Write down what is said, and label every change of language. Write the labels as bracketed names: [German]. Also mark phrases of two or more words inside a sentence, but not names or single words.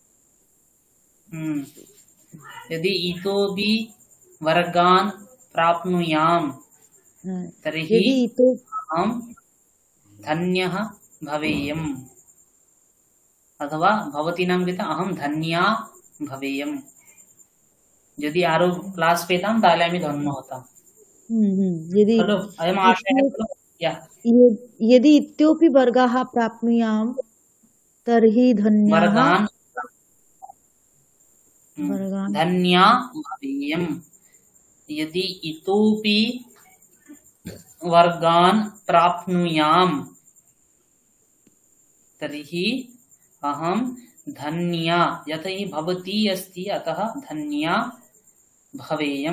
[Sanskrit] यदि इतोपि वर्गान् प्राप्नुयाम् तर्हि अहं धन्यः भवेयम् अथवा भवतीनां कृते अहं धन्या भवेयम्। [Bangla] যদি আরো ক্লাস পেতাম তাহলে আমি ধন্য হতাম। [Sanskrit] खलु अयम् आशयः खलु। यदि इतोपि वर्गाः प्राप्नुयाम् तर्हि धन्या भवेयम्। यदि इतोपि वर्गान् प्राप्नुयाम् तर्हि अहं धन्या, यतः भवती अस्ति अतः धन्या भवेयम्।